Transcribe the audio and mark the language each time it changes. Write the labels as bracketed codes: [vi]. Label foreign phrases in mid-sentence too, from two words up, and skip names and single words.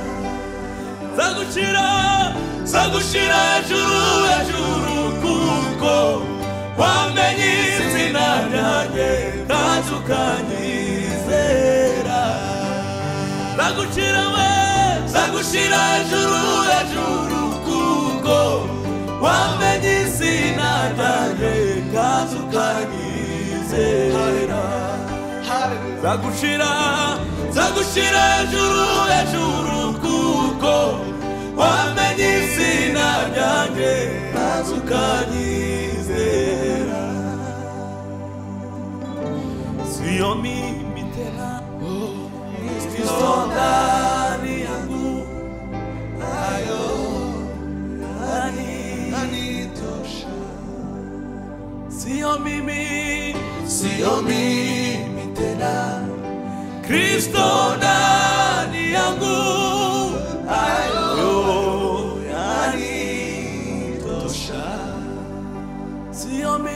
[rw] zagushira hejuru kuko wamenye izina ryanjye maze ukanyizera zagushira hejuru kuko wamenye izina ryanjye maze ukanyizera zagushira hejuru kuko wamenye izina ryanjye maze ukanyizera [sw] sio mimi tena Kristo ndani yangu ayo anitosha sio mimi tena Kristo ndani yangu ayo yanitosha sio